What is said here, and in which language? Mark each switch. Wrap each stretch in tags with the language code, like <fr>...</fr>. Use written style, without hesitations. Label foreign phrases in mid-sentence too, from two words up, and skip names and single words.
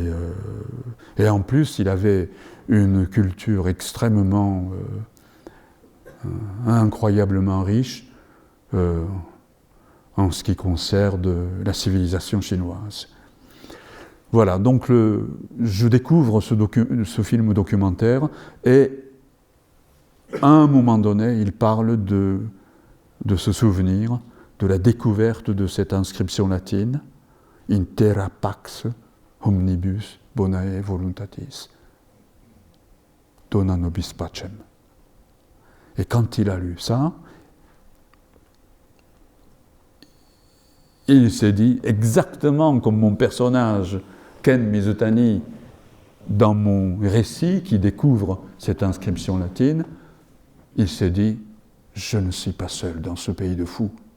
<fr>et en plus, il avait une culture extrêmement, incroyablement riche, en ce qui concerne la civilisation chinoise. Voilà, donc je découvre ce film documentaire et à un moment donné, il parle de ce souvenir, de la découverte de cette inscription latine,</fr> <la>in terra pax omnibus bonae voluntatis, dona nobis pacem.</la> <fr>Et quand il a lu ça, il s'est dit, exactement comme mon personnage, Ken Mizutani, dans mon récit qui découvre cette inscription latine, il s'est dit, je ne suis pas seul dans ce pays de fous.</fr>